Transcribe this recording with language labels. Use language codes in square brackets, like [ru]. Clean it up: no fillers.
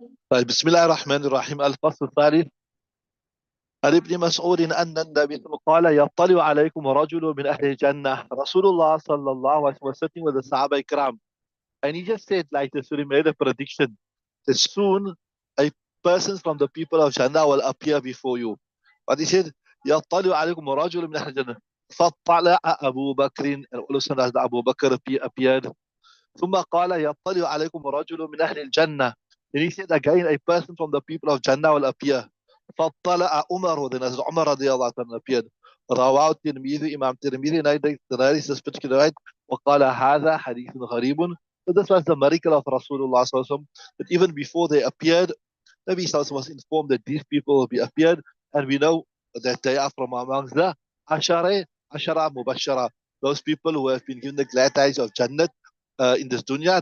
[ar] طيب بسم الله الرحمن الرحيم. الفصل الثالث. عن ابن مسعود أن النبي قال يطلع عليكم رجل من أهل الجنة. [en] Rasulullah sallallahu alaihi wasallam was sitting with the Sahaba Ikram, and he just said like this, so he made a prediction that soon a person from the people of Jannah will appear before you. But he said [ar] يطلع عليكم رجل من أهل الجنة. فطلع أبو بكر, [en] and all of a sudden as Abu Bakr appeared. [ar] ثم قال يطلع عليكم رجل من أهل الجنة. [en] Then he said again, a person from the people of Jannah will appear. [ar] فطلع عمر, [en] then as Umar radiallahu anhu appeared. [ar] رواه الترمذي, [en] Imam Tirmidhi narrates this particular right. [ar] وقال هذا حديث غريب. [en] So this was the miracle of Rasulullah sallallahu alaihi wasallam, that even before they appeared, Nabi sallallahu alaihi wasallam was informed that these people will be appeared, and we know that they are from amongst the Ashara Mubashara, those people who have been given the glad tidings of Jannat in this dunya.